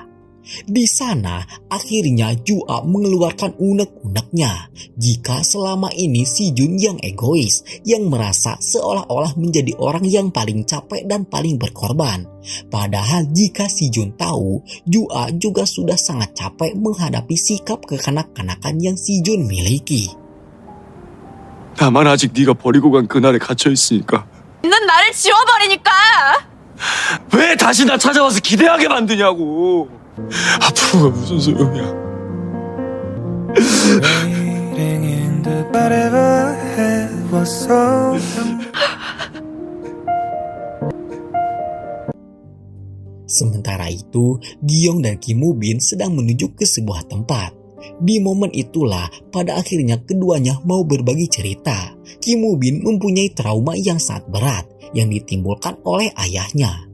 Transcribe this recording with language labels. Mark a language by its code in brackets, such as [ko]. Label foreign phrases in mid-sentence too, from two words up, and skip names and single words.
[id] Di sana, akhirnya Ju-a mengeluarkan unek-uneknya jika selama ini Si Jun yang egois, yang merasa seolah-olah menjadi orang yang paling capek dan paling berkorban. Padahal jika Si Jun tahu, Ju-a juga sudah sangat capek menghadapi sikap kekanak-kanakan yang Si Jun miliki. [ko] 나만 아직 네가 버리고 간 그날에 갇혀있으니까 넌 나를 지워버리니까. 왜 다시 나 찾아와서 기대하게 만드냐고. 앞으로가 무슨 소용이야. Waiting in the whatever had was so. [id] Sementara itu, Gyong dan Kim Woo Bin sedang menuju ke sebuah tempat. Di momen itulah pada akhirnya keduanya mau berbagi cerita. Kim Woo Bin mempunyai trauma yang sangat berat yang ditimbulkan oleh ayahnya.